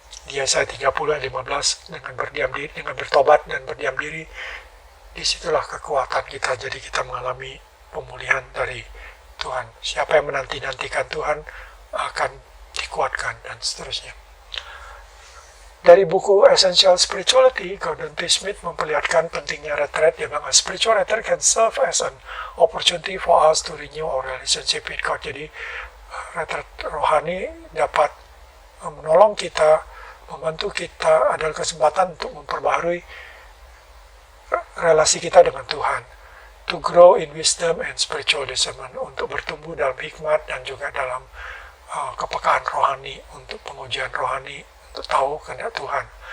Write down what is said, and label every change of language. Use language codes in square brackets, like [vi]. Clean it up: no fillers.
[id] Yesaya 30:15, dengan berdiam diri, dengan bertobat dan berdiam diri, disitulah kekuatan kita. Jadi kita mengalami pemulihan dari Tuhan. Siapa yang menanti-nantikan Tuhan akan dikuatkan, dan seterusnya. Dari buku Essential Spirituality, Gordon T. Smith memperlihatkan pentingnya retret. Dia bilang, [en] spiritual retreat can serve as an opportunity for us to renew our relationship with God. [id] Jadi, retret rohani dapat menolong kita, membantu kita, adalah kesempatan untuk memperbaharui relasi kita dengan Tuhan. [en] To grow in wisdom and spiritual discernment, [id] untuk bertumbuh dalam hikmat dan juga dalam kepekaan rohani, untuk pengujian rohani, untuk tahu kehendak Tuhan.